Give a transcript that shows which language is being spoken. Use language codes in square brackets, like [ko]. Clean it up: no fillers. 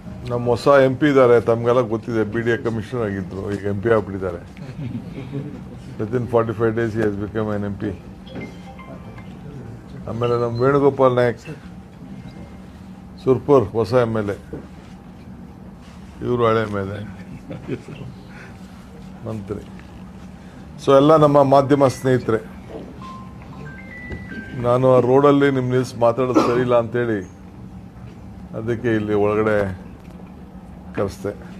[kn] ನಮ್ಮ ಹೊಸ MP ಇದ್ದಾರೆ, ತಮಗೆಲ್ಲ ಗೊತ್ತಿದೆ. BDA ಕಮಿಷನರ್ ಆಗಿದ್ರು, ಈಗ MP ಆಗ್ಬಿಟ್ಟಿದ್ದಾರೆ. [en] Within 45 days he has become an MP. [kn] ಆಮೇಲೆ ನಮ್ಮ ವೇಣುಗೋಪಾಲ್ ನಾಯಕ್ ಸುರ್ಪುರ್ ಹೊಸ MLA, ಇವರು ಹಳೆ MLA ಮಂತ್ರಿ. ಸೊ ಎಲ್ಲ ನಮ್ಮ ಮಾಧ್ಯಮ ಸ್ನೇಹಿತರೆ, ನಾನು ಆ ರೋಡಲ್ಲಿ ನಿಮ್ಮ ನಿಲ್ಸಿ ಮಾತಾಡೋದು ಸರಿ ಇಲ್ಲ ಅಂತೇಳಿ ಅದಕ್ಕೆ ಇಲ್ಲಿ ಒಳಗಡೆ ಕರೆಸ್ದೆ.